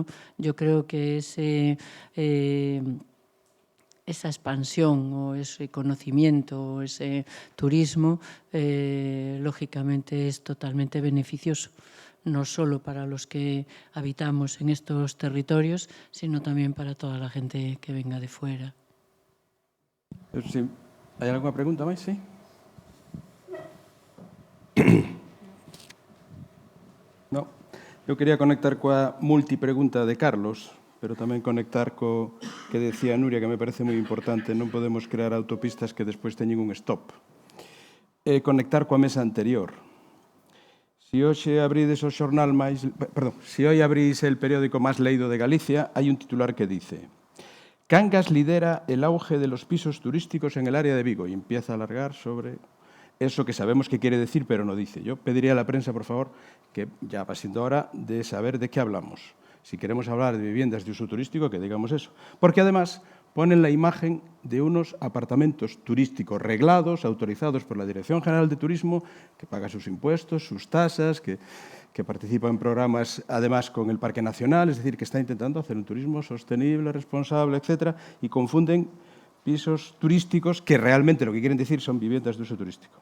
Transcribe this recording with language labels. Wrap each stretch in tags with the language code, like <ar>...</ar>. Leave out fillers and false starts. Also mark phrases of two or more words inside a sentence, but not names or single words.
<es>Yo creo que esa expansión o ese conocimiento o ese turismo, lógicamente es totalmente beneficioso, no solo para los que habitamos en estos territorios, sino también para toda la gente que venga de fuera. Sí. ¿Hay alguna pregunta</es> <gl>máis? Sí. No. Eu quería conectar coa multipregunta de Carlos, pero tamén conectar co que decía Nuria, que me parece moi importante. Non podemos crear autopistas que despois teñen un stop. Conectar coa mesa anterior. Se hoxe abrides o xornal máis... Perdón, se hoxe</gl> <es>abrís el periódico</es> <gl>máis leído de Galicia, hai un titular que dice:</gl> <es>Cangas lidera el auge de los pisos turísticos en el área de Vigo, y empieza a alargar sobre eso que sabemos que quiere decir, pero no dice. Yo pediría a la prensa, por favor, que ya va siendo hora de saber de qué hablamos. Si queremos hablar de viviendas de uso turístico, que digamos eso. Porque además ponen la imagen de unos apartamentos turísticos reglados, autorizados por la Dirección General de Turismo, que paga sus impuestos, sus tasas, que que participa en programas, además, con el Parque Nacional, es decir, que está intentando hacer un turismo sostenible, responsable, etcétera, y confunden pisos turísticos que realmente lo que quieren decir son viviendas de uso turístico.</es>